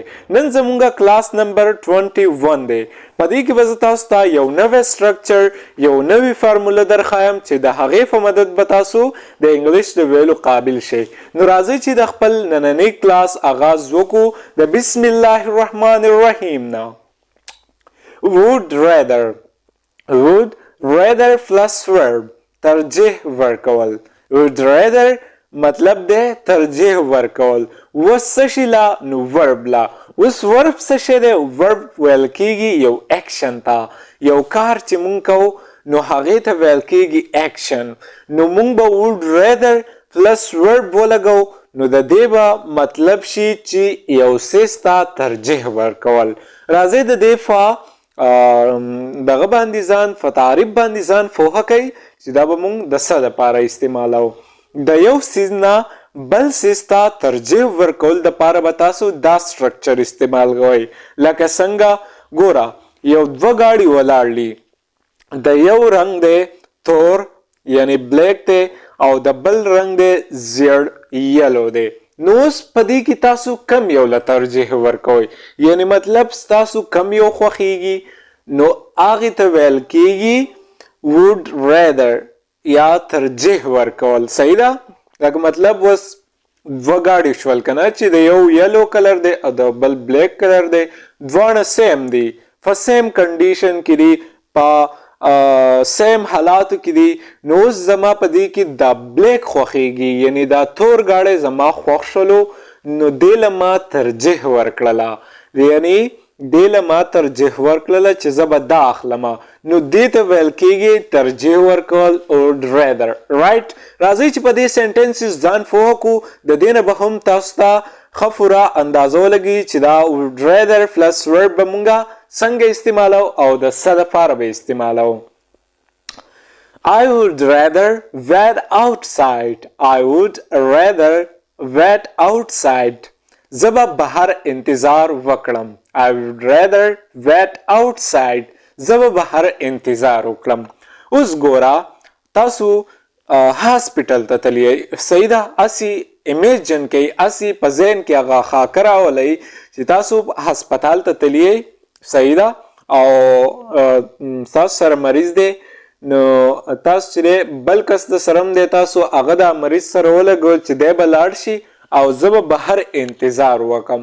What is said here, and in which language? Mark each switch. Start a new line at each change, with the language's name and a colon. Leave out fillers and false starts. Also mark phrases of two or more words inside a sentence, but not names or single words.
Pashto: نن زموږ کلاس نمبر 21 دی. په دې کې به زه تاسو ته یو نوی سټرکچر یو نوی فارموله درښایم چې د هغې په مدد به تاسو د انګلیش د ویلو قابل شئ. نو راځئ چې د خپل نننی کلاس آغاز وکړو د بسم الله الرحمن الرحیم نه.
English: would rather plus verb
Pashto: ترجیح ورکول.
English: would rather
Pashto: مطلب دی ترجیح ورکول. اوس څه شي لا نو ورب لا. اوس ورب څه شی دی؟ ورب ویل کیږي یو اکشن ته، یو کار چې مونږ کوو نو هغې ته ویل کیږي اکشن. نو مونږ به
English: would rather plus verb
Pashto: ولګو نو د دې به مطلب شي چې یو څیز ته ترجیح ورکول. راځئ د دې دغه باندې ځان تعریف باندې ځان پوهه کوئ چې دا به مونږ د څه دپاره استعمالوو. د یو څیز نه بل څیز ته ترجیح ورکول دپاره به تاسو دا سټرکچر استعمال کوئ. لکه څنګه ګوره یو دوه ګاډي ولاړ دي، د یو رنګ دی تور یعنی بلیک دی او د بل رنګ دی زیړ یلو دی. نو اوس په دې کې تاسو کم یو له ترجیح ورکوئ، یعنی مطلب ستاسو کم یو خوښیږي نو هغې ته ویل کیږي
English: would rather
Pashto: یا ترجیح ورکول. صحیح ده؟ لکه مطلب اوس دوه ګاډي شول که نه چې د یو
English: yellow colour
Pashto: دی او د بل
English: black colour
Pashto: دی، دواړه سیم دي، په
English: same condition
Pashto: کې دي، په سیم حالاتو کې دي. نو اوس زما په دې کې دا بلیک خوښیږي یعنی دا تور ګاډی زما خوښ شولو نو دې له ما ترجیح ورکړله، یعنی دې له ما ترجیح ورکړله چې زه به دا اخلمه. نو دې ته ویل کیږي ترجیح ورکول
English: would rather.
Pashto: رایټ. راځئ چې په دې سینټنسز ځان پوه کړو، د دې نه به هم تاسو ته ښه پوره اندازه ولګي چې دا
English: would rather plus verb
Pashto: به مونږه څنګه استعمالو او د څه دپاره به استعمالو.
English: I would rather wait outside. I would rather wait outside.
Pashto: زه به بهر انتظار وکړم.
English: I would rather wait outside.
Pashto: زه به بهر انتظار وکړم. اوس ګوره تاسو هاسپیټل ته تللی، صحیح ده؟ هسې امیجن کوئ، هسې په ذهن کې هغه خاکه راولئ چې تاسو هسپتال ته تللی، صحیح ده؟ او تاسو سره مریض دی نو تاسو چې دی بل کس د سره هم دی، تاسو هغه د مریض سره ولګول چې دی به لاړ شي او زه به بهر انتظار وکم.